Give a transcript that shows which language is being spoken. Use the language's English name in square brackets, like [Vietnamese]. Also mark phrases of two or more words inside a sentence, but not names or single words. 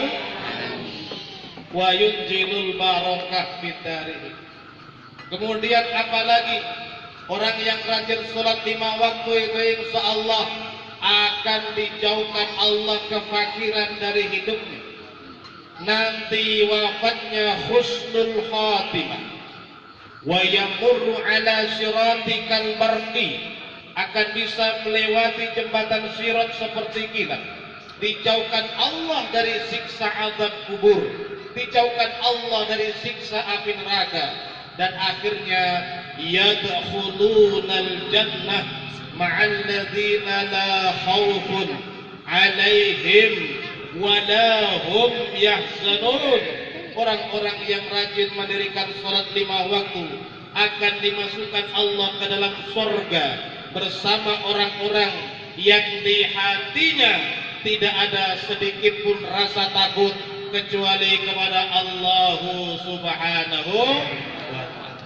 [Arabic] وينزل البركة بداره. [Indonesian] Kemudian apalagi orang yang rajin sholat 5 waktu itu [Arabic] إن شاء الله [Indonesian] akan dijauhkan Allah kefakiran dari hidupnya. Nanti wafatnya [Arabic] حسن الخاتمة. ويمر على الصراط كالبرق, [Indonesian] akan bisa melewati jembatan sirat seperti kilat. Dijauhkan Allah dari siksa azab kubur, dijauhkan Allah dari siksa api neraka, dan akhirnya [Arabic] يدخلون الجنة مع الذين لا خوف عليهم ولا هم يحزنون. [Indonesian] Orang-orang yang rajin mendirikan salat 5 waktu akan dimasukkan Allah ke dalam surga bersama orang-orang yang di hatinya tidak ada sedikit pun rasa takut kecuali kepada Allah [Arabic] سبحانه وتعالى.